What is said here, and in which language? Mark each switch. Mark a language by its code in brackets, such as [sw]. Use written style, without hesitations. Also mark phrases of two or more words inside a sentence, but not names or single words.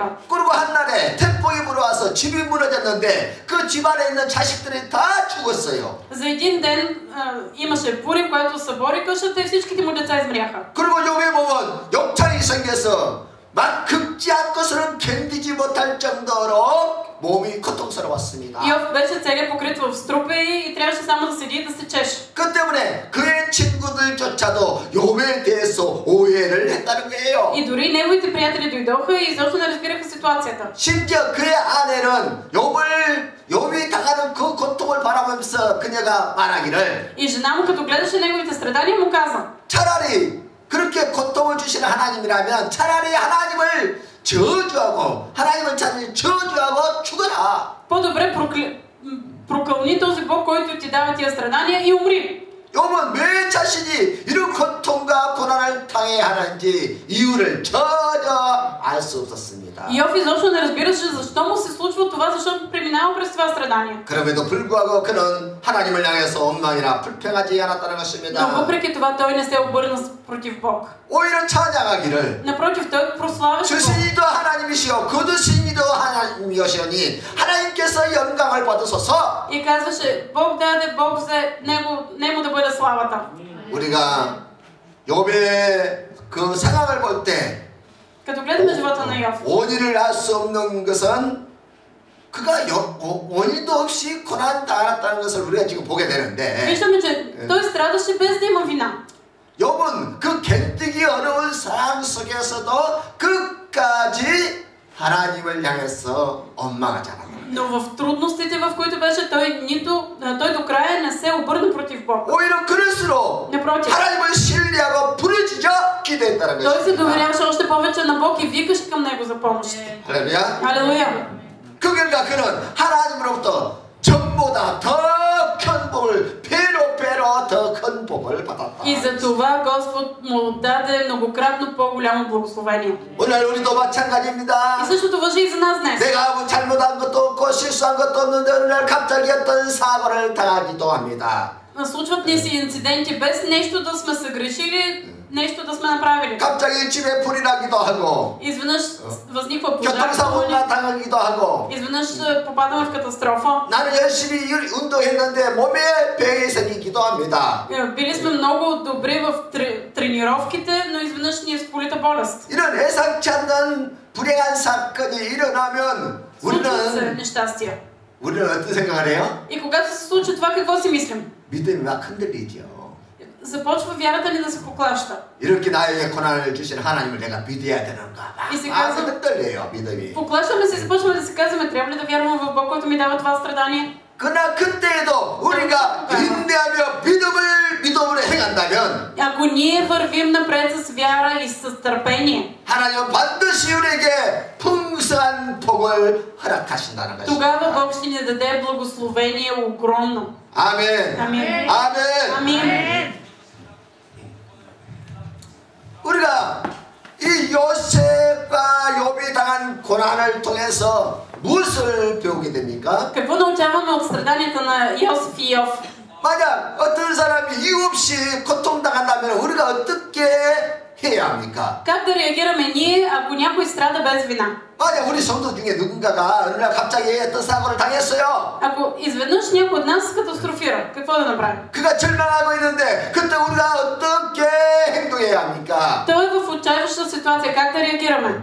[ko] 그리고 한날에 태풍이 불어와서 집이 무너졌는데 그 집 안에 있는 자식들이 다 죽었어요. [bg] За един ден имаше буря, която събори къщата и всичките му деца измряха. [ko] 그리고 욥의 몸은 욕창이 생겨서 막 긁지 않고서는 견디지 못할 정도로 몸이 고통스러웠습니다. [bg] Йов беше целият покрит в струпи и трябваше само да седи и да се чеше. [ko] 그 때문에 그의 친구들조차도 욥에 대해서 오해를 했다는 거예요. [bg] И дори неговите приятели дойдоха и изобщо не разбираха ситуацията. [ko] 심지어 그의 아내는 욥이 당하는 그 고통을 바라보면서 그녀가 말하기를 [bg] И жена му, като гледаше неговите страдания, му каза: [ko] 차라리 그렇게 고통을 주시는 하나님이라면 차라리 하나님을 저주하고 하나님을 차라리 저주하고 죽어라. [bg] по-добре прокълни този Бог, който ти дава тия страдания, и умри. [ko] 욥은 왜 자신이 이런 고통과 고난을 당해야 하는지 이유를 전혀 알 수 없었습니다. [bg] Йов изобщо не разбираше защо му се случва това, защото преминава през това страдание. [ko] 그럼에도 불구하고 그는 하나님을 향해서 원망이나 불평하지 않았다는 [bg] Но [ko] 것입니다. [bg] въпреки това той не се обърна против Бог. [ko] 오히려 찬양하기를 [bg] Напротив, той прославяше Бог. [ko] 주신이도 하나님이시오 거두신이도 하나님이시오니 하나님께서 영광을 받으소서. [bg] И казваше: Бог даде, Бог взе, нему да бъде славата. [ko] 우리가 욥의 그 상황을 볼 때 [bg] Като гледаме живота на Йов, [ko] 원인을 알 수 없는 것은 그가 원인도 없이 고난 당했다는 것을 우리가 지금 보게 되는데 [bg] виждаме, че той страдаше без да има вина. [ko] 욥은 그 견디기 어려운 상황 속에서도 끝까지 하나님을 향해서 원망하지 않았다. [bg] Но в трудностите, в които беше, той до края не се обърна против Бог. [ko] 오히려 그럴수록 [bg] Напротив, [ko] 하나님을 신뢰하고 부르짖어 기도했다는 [bg] той се [ko] 것입니다. [bg] доверяваше още повече на Бог и викаше към Него за помощ. [ko] 할렐루야. [bg] Алелуя! [ko] 그 결과 그는 하나님으로부터 전보다 더 큰 복을 배로 더 큰 복을 받았다. [bg] И за това Господ му даде многократно по-голямо благословение. [ko] 오늘 우리도 마찬가지입니다. [bg] И същото важи и за нас днес. [ko] 내가 뭐 잘못한 것도 없고 실수한 것도 없는데 어느 날 갑자기 어떤 사고를 당하기도 합니다. [bg] Случват ни се инциденти без нещо да сме съгрешили, нещо да сме направили. [ko] 갑자기 집에 불이 나기도 하고 [bg] Изведнъж възниква пожар, [ko] 교통사고가 당하기도 하고 [bg] изведнъж попадаме в катастрофа. [ko] 나는 열심히 운동했는데 몸에 병이 생기기도 합니다. [bg] Били сме много добри в тренировките, но изведнъж ни е сполита болест. [ko] 이런 예상치 않는 불행한 사건이 일어나면 [bg] Случват се нещастия. [ko] 우리는 어떤 생각을 해요? [bg] И когато се случи това, какво си мислим? [ko] 믿음이 막 흔들리죠. [bg] Започва вярата ни да се поклаща. [ko] 이렇게 나에게 고난을 주신 하나님을 내가 믿어야 되는가? 막 흔들려요, 믿음이. [bg] Поклащаме се и започваме да се казваме, трябва ли да вярвам в Бог, който ми дава това страдание? [ko] 그러나 그때에도 우리가 인내하며 믿음으로 행한다면 [bg] Ако ние вървим напред с вяра и с търпение, [ko] 하나님은 반드시 우리에게 풍성한 복을 허락하신다는 것입니다. [bg] тогава Бог ще ни даде благословение огромно. [ko] 아멘. [bg] Амин. [ko] 아멘. [bg] Амин. [ko] 우리가 이 요셉과 욥이 당한 고난을 통해서 무엇을 배우게 됩니까? [bg] Какво научаваме от страданията на Йосиф и Йов? [ko] 만약 어떤 사람이 이유 없이 고통당한다면 우리가 어떻게 해야 합니까? [bg] Как да реагираме ние, ако някой страда без вина? [ko] 만약 우리 성도 중에 누군가가 어느 날 갑자기 어떤 사고를 당했어요. [bg] Ако изведнъж някой от нас се катастрофира, какво да направим? [ko] 그가 절망하고 있는데 그때 우리가 어떻게 행동해야 합니까? [bg] Той е в отчаяваща ситуация, как да реагираме?